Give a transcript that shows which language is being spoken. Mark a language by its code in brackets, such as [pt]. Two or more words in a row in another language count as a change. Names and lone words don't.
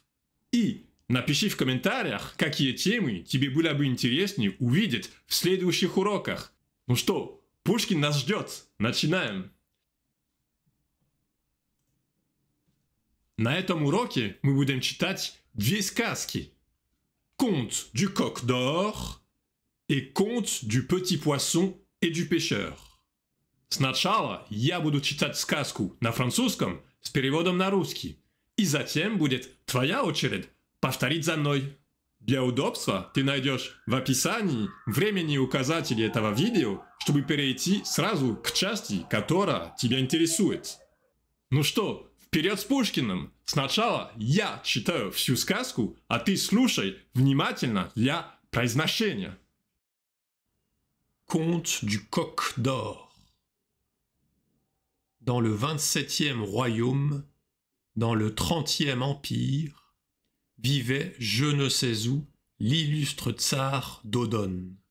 [ru] И напиши в комментариях, какие темы тебе было бы интереснее увидеть в следующих уроках. Ну что, Пушкин нас ждет. Начинаем. На этом уроке мы будем читать две сказки. [fr] Conte du coq d'or et Conte du petit poisson et du pêcheur. [ru] Сначала я буду читать сказку на французском с переводом на русский, и затем будет твоя очередь повторить за мной. Для удобства ты найдешь в описании временные указатели этого видео, чтобы перейти сразу к части, которая тебя интересует. Ну что, вперед с Пушкиным! Сначала я читаю всю сказку, а ты слушай внимательно для произношения. [fr] Conte du coq d'or. Dans le 27e royaume, dans le 30e empire, vivait je ne sais où l'illustre tsar Dodone.